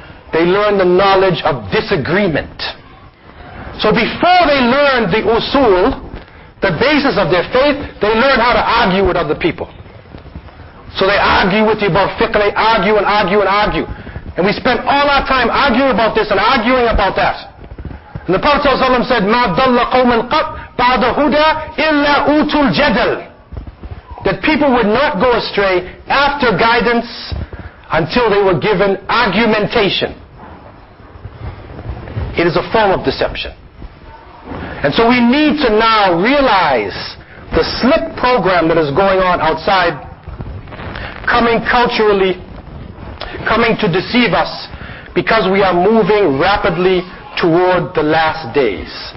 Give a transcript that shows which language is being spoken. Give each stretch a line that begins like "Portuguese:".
English: They learn the knowledge of disagreement. So before they learn the usul, the basis of their faith, they learn how to argue with other people. So they argue with you about fiqh, they argue and argue and argue. And we spend all our time arguing about this and arguing about that. And the Prophet ﷺ said,
Arabic: مَا ضَلَّ قَوْمًا قَطْ بَعْدَ هُدَى إِلَّا أُوتُوا الْجَدَلِ.
English: That people would not go astray after guidance until they were given argumentation. It is a form of deception. And so we need to now realize the slick program that is going on outside, coming culturally, coming to deceive us, because we are moving rapidly toward the last days.